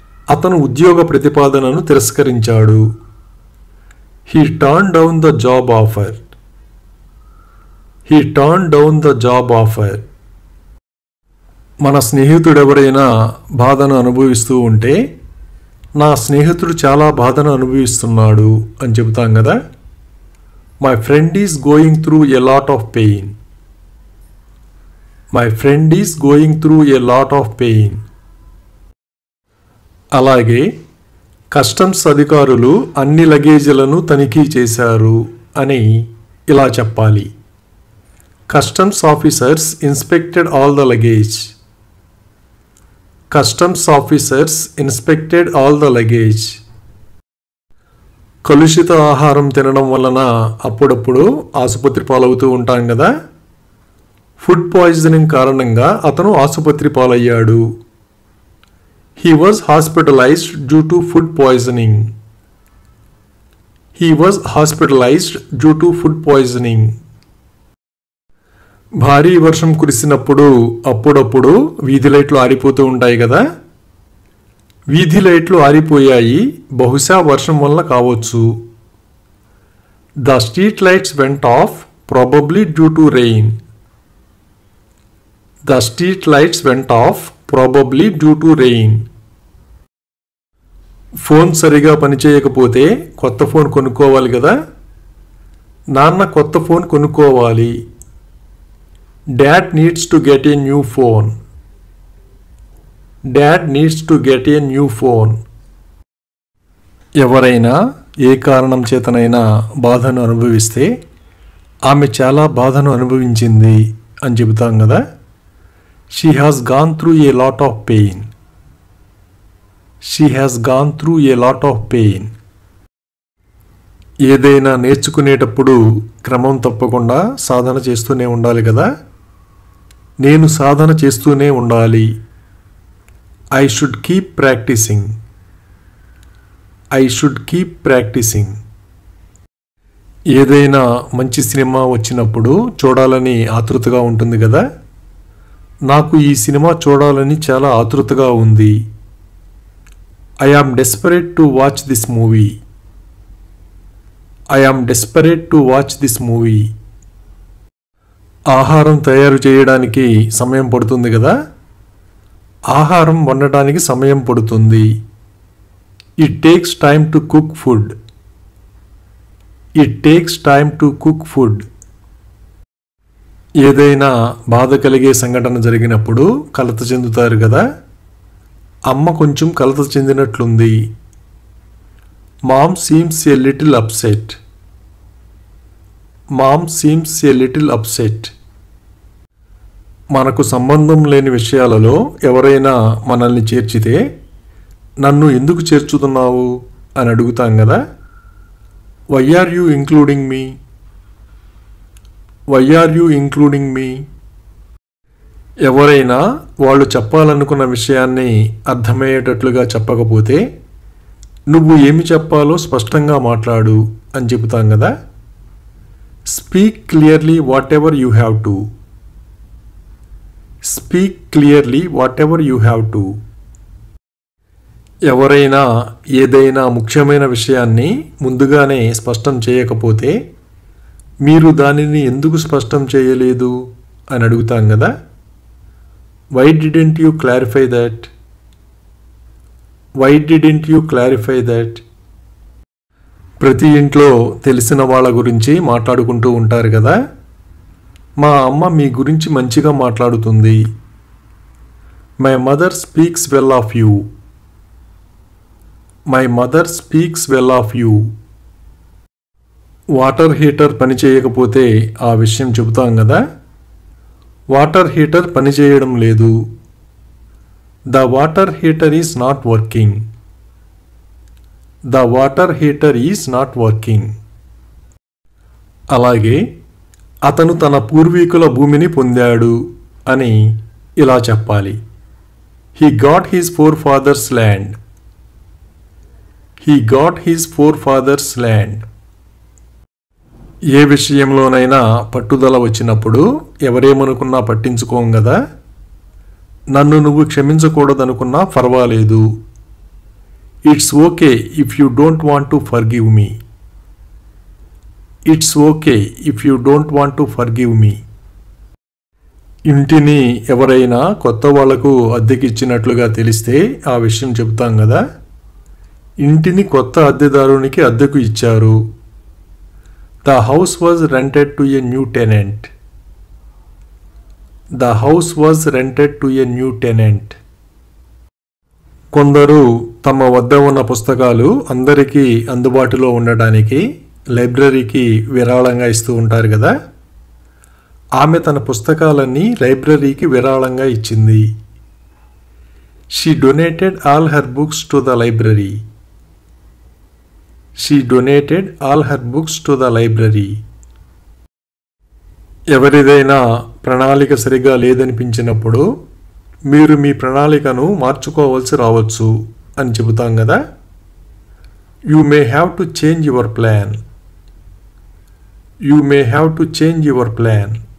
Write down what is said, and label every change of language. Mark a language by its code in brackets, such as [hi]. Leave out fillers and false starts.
[te] అతను ఉద్యోగ ప్రతిపాదనను తిరస్కరించాడు. [en] He turn down the job offer. He turn down the job offer. [te] మన స్నేహితుడెవరైనా బాధను అనుభవిస్తూ ఉంటే నా స్నేహితుడు చాలా బాధను అనుభవిస్తున్నాడు అని చెబుతాం కదా. [en] My friend is going through a lot of pain. My friend is going through a lot of pain. [te] అలాగే కస్టమ్స్ అధికారులు అన్ని లగేజీలను తనిఖీ చేశారు అని ఇలా చెప్పాలి. [en] Customs officers inspected all the luggage. Customs officers inspected all the luggage. [te] కలుషిత ఆహారం తినడం వలన అప్పుడప్పుడు ఆసుపత్రి పాలవుతూ ఉంటాం కదా. ఫుడ్ పాయిజనింగ్ కారణంగా అతను ఆసుపత్రి పాలయ్యాడు. [en] He was hospitalized due to food poisoning. He was hospitalized due to food poisoning. [te] భారీ వర్షం కురిసినప్పుడు అప్పుడప్పుడు వీధి లైట్లు ఆరిపోతూ ఉంటాయి కదా. వీధి లైట్లు ఆరిపోయాయి, బహుశా వర్షం వల్ల కావచ్చు. [en] The street lights went off, probably due to rain. The street lights went off, probably due to rain. [te] Phone సరిగా పనిచేయకపోతే కొత్త ఫోన్ కొనుక్కోవాలి కదా. నాన్న కొత్త ఫోన్ కొనుక్కోవాలి. [en] Dad needs to get a new phone. Dad needs to get a new phone. [te] ఎవరైనా ఏ కారణం చేతనైనా బాధను అనుభవిస్తే ఆమె చాలా బాధను అనుభవించింది అని చెబుతాం కదా. [en] She has gone through a lot of pain. She has gone through a lot of pain. [te] ఏదైనా నేర్చుకునేటప్పుడు క్రమం తప్పకుండా సాధన చేస్తూనే ఉండాలి కదా. నేను సాధన చేస్తూనే ఉండాలి. [en] I should keep practicing. I should keep practicing. [te] ఏదైనా మంచి సినిమా వచ్చినప్పుడు చూడాలని ఆతృతగా ఉంటుంది కదా. నాకు ఈ సినిమా చూడాలని చాలా ఆతృతగా ఉంది. [en] I am desperate to watch this movie. I am desperate to watch this movie. [te] ఆహారం తయారు చేయడానికి సమయం పడుతుంది కదా. ఆహారం వండడానికి సమయం పడుతుంది. [en] It takes time to cook food. It takes time to cook food. [te] ఏదైనా బాధ కలిగే సంఘటన జరిగినప్పుడు కలత చెందుతారు కదా. అమ్మ కొంచెం కలత చెందినట్లుంది. [en] Mom seems a little upset. Mom seems a little upset. [te] మనకు సంబంధం లేని విషయాలలో ఎవరైనా మనల్ని చేర్చితే నన్ను ఎందుకు చేర్చుతున్నావు అని అడుగుతాం కదా. [en] Why are you including me? Why are you including me? [te] ఎవరైనా వాళ్ళు చెప్పాలనుకున్న విషయాన్ని అర్థమయ్యేటట్లుగా చెప్పకపోతే నువ్వు ఏమి చెప్పాలో స్పష్టంగా మాట్లాడు అని చెబుతాం కదా. [en] Speak clearly whatever you have to. Speak clearly whatever you have to. [te] ఎవరైనా ఏదైనా ముఖ్యమైన విషయాన్ని ముందుగానే స్పష్టం చేయకపోతే మీరు దానిని ఎందుకు స్పష్టం చేయలేదు అని అడుగుతాం కదా. [en] Why didn't you clarify that? Why didn't you clarify that? [te] ప్రతి ఇంట్లో తెలిసిన వాళ్ళ గురించి మాట్లాడుకుంటూ ఉంటారు కదా. మా అమ్మ మీ గురించి మంచిగా మాట్లాడుతుంది. [en] My mother speaks well of you. My mother speaks well of you. [te] Water heater పని చేయకపోతే ఆ విషయం చెబుతాం కదా. వాటర్ హీటర్ పని చేయడం లేదు. [en] The water heater is not working. The water heater is not working. [te] అలాగే అతను తన పూర్వీకుల భూమిని పొందాడు అని ఇలా చెప్పాలి. [en] He got his forefathers' land. He got his forefathers' land. [te] ఏ విషయంలోనైనా పట్టుదల వచ్చినప్పుడు ఎవరేమనుకున్నా పట్టించుకోం కదా. నన్ను నువ్వు క్షమించకూడదనుకున్నా పర్వాలేదు. [en] It's okay if you don't want to forgive me. It's okay if you don't want to forgive me. [te] ఇంటిని ఎవరైనా కొత్త వాళ్లకు అద్దెకిచ్చినట్లుగా తెలిస్తే ఆ విషయం చెబుతాం కదా. ఇంటిని కొత్త అద్దెదారునికి అద్దెకు ఇచ్చారు. [en] The house was rented to a new tenant. The house was rented to a new tenant. [te] కొందరు తమ వద్ద ఉన్న పుస్తకాలు అందరికీ అందుబాటులో ఉండడానికి లైబ్రరీకి విరాళంగా ఇస్తూ ఉంటారు కదా. ఆమె తన పుస్తకాలన్నీ లైబ్రరీకి విరాళంగా ఇచ్చింది. [en] She donated all her books to the library. She donated all her books to the library. [te] ఎవరిదైనా ప్రణాళిక సరిగా లేదనిపించినప్పుడు మీరు మీ ప్రణాళికను మార్చుకోవాల్సి రావచ్చు అని చెబుతాం కదా. [en] You may have to change your plan. You may have to change your plan.